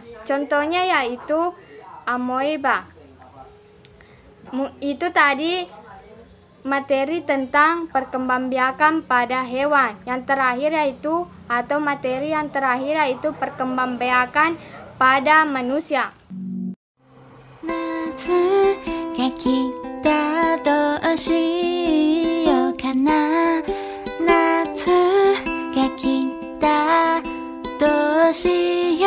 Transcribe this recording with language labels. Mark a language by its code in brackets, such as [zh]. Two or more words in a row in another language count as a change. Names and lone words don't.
[id] Contohnya yaitu amoeba. Itu tadi materi tentang perkembangbiakan pada hewan. Yang terakhir yaitu materi yang terakhir yaitu perkembangbiakan pada manusia. [ja] が来たどうしようかな夏が来たどうし